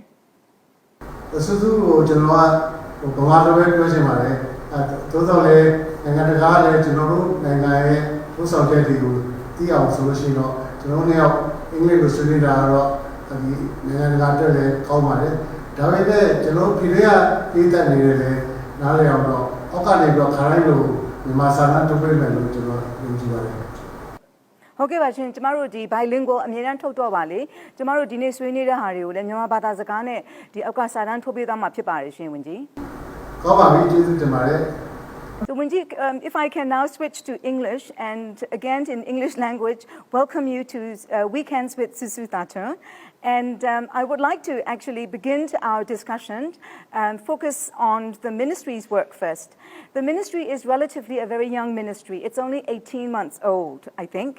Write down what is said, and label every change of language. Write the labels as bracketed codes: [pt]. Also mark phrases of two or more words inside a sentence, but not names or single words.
[my] ဆူဆူကိုကျွန်တော်ကဗမာလိုပဲပြောချင်ပါတယ်သို့သော်လည်းနိုင်ငံတကာလည်းကျွန်တော်တို့နိုင်ငံရဲ့ဥဆောင်ချက်တွေကိုသိအောင်ဆိုလို့ရှိရင်တော့ကျွန်တော်တို့အင်္ဂလိပ်လိုဆွေးနွေးတာတော့ဒီနိုင်ငံတကာတက်လည်းကောင်းပါတယ်ဒါပေမဲ့ကျွန်တော်ပြည်ထဲကပြည်သက်နေတယ်လည်းနားလည်အောင်တော့အောက်ကနေပြီးတော့ခါတိုင်းလိုမြန်မာစာနာထုတ်ပေးမယ်လို့ကျွန်တော်ယုံကြည်ပါတယ် ဟုတ်ကဲ့ပါရှင်ကျမတို့ဒီ bilingual အမြဲတမ်းထုတ်တော့ပါလေကျမတို့ဒီနေ့ဆွေးနွေးတဲ့ဟာတွေကိုလည်းမြန်မာဘာသာစကားနဲ့ဒီအောက်ကစာတမ်းထုတ်ပေးသွားမှာဖြစ်ပါတယ်ရှင်ဝန်ကြီး ကောင်းပါပြီကျေးဇူးတင်ပါတယ် [en] So Wenji, if I can now switch to English and again in English language, welcome you to Weekends with Susu Thatun. And I would like to actually begin our discussion and focus on the ministry's work first. The ministry is relatively a very young ministry. It's only 18 months old, I think.